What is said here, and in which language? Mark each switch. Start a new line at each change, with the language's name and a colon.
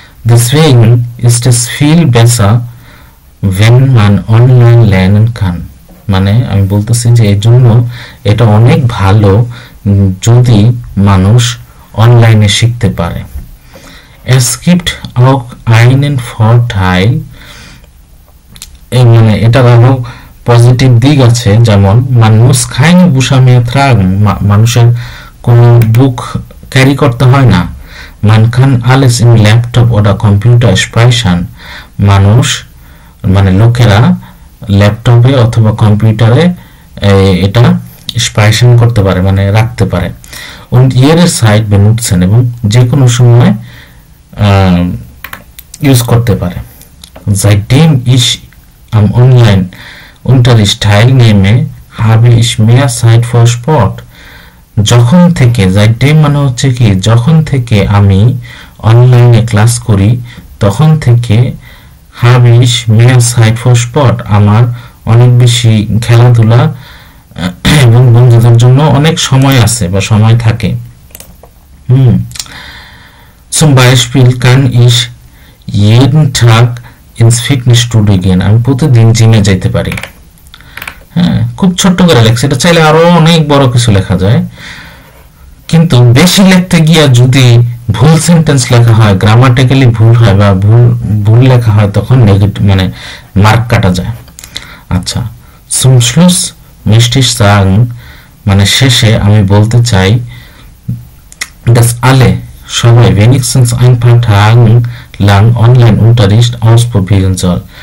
German: Deswegen ist es viel besser wenn man online lernen kann।
Bangla: মানে আমি বলতেছি যে এই জন্য এটা অনেক ভালো যদি মানুষ অনলাইনে শিখতে পারে।
German: Es gibt auch einen Vorteil।
Bangla: মানে এটার আরো পজিটিভ দিক আছে, যেমন
German: man muss keine Bücher mehr tragen।
Bangla: মানুষের কোনো বুক ক্যারি করতে হয় না।
German: Man kann alles im Laptop oder Computer speichern।
Bangla: মানুষ মানে লোকেরা ল্যাপটপে অথবা কম্পিউটারে এটা স্পাইশন করতে পারে, মানে রাখতে পারে।
German: und jederzeit benutzen।
Bangla: এবং যে কোনো সময় ইউজ করতে পারে।
German: seitdem ich am Online-Unterricht teilnehme habe ich mehr Zeit für Sport।
Bangla: যখন থেকে, seitdem মানে হচ্ছে কি যখন থেকে আমি অনলাইনে ক্লাস করি তখন থেকে
German: habe ich mehr Zeit für Sport।
Bangla: আমার অনেক বেশি খেলাধুলা এবং বন্ধুদের জন্য অনেক সময় আছে বা সময় থাকে।
German: Zum Beispiel kann ich jeden Tag ins Fitnessstudio gehen।
Bangla: আমি প্রতিদিন জিমে যাইতে পারি। হ্যাঁ, খুব ছোট্ট করে লেখছে, এটা চাইলে আরো অনেক বড় কিছু লেখা যায়, কিন্তু বেশি লিখতে গিয়ে যদি ভুল সেন্টেন্স লেখা হয়, গ্রামাটিক্যালি ভুল হয় বা ভুল লেখা হয়, তখন নেগেটিভ মানে মার্ক কাটা যায়। আচ্ছা,
German: zum Schluss möchte ich sagen,
Bangla: মানে শেষে আমি বলতে চাই,
German: dass alle
Bangla: সবাই
German: wenigstens ein paar Tagen lang Online-Unterricht ausprobieren soll।